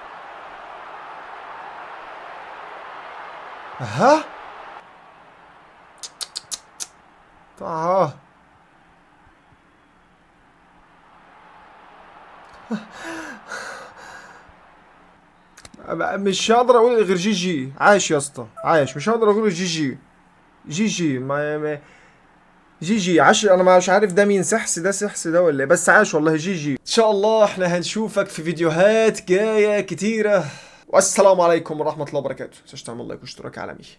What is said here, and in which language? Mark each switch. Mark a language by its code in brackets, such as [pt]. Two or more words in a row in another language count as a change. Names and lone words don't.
[ar] ها اه مش هقدر اقول غير [en] G G. [ar] عايش يا اسطى عايش، مش هقدر اقول جي جي. [en] G G G G [ar] عاش. انا مش عارف ده مين، سحس ده سحس ده ولا ايه، بس عاش والله. [en] G G. [ar] ان شاء الله احنا هنشوفك في فيديوهات جايه كتيره، والسلام عليكم ورحمه الله وبركاته. تنساش تعمل لايك واشتراك عالمي.